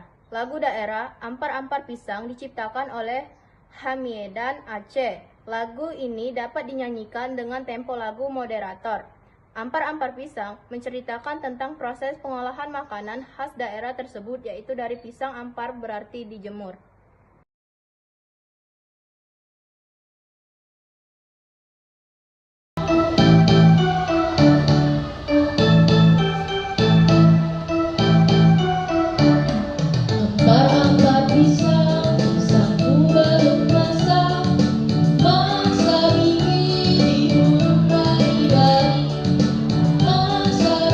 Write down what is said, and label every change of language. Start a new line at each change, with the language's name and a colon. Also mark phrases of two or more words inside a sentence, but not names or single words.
Indonesian: Lagu daerah Ampar-Ampar Pisang diciptakan oleh Hamiedan Aceh. Lagu ini dapat dinyanyikan dengan tempo lagu moderator. Ampar-Ampar Pisang menceritakan tentang proses pengolahan makanan khas daerah tersebut, yaitu dari pisang ampar berarti dijemur.
Banjar: Ampar-ampar pisang, pisangku belum masak, masa gigi diburuk bari-bari, masa